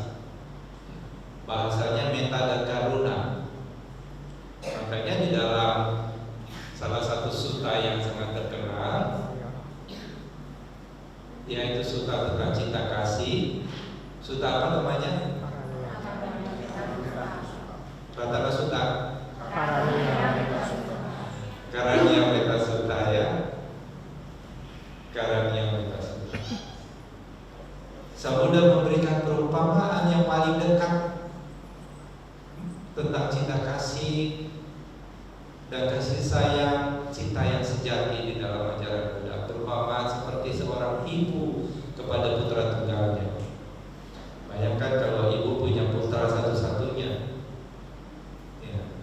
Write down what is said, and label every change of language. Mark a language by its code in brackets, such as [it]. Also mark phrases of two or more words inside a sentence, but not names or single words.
[id] Bahasanya metta dan karuna. Makanya di dalam salah satu sutta yang sangat terkenal, yaitu sutta tentang cinta kasih. Sutta apa namanya? Ratana Sutta. Karania Metta Sutta ya. Karania Metta Sutta. Sang Buddha memberikan perumpamaan yang paling dekat tentang cinta kasih dan kasih sayang, cinta yang sejati di dalam ajaran Buddha. Perumpamaan seperti seorang ibu kepada putra tunggalnya. Bayangkan kalau ibu punya putra satu-satunya, ya.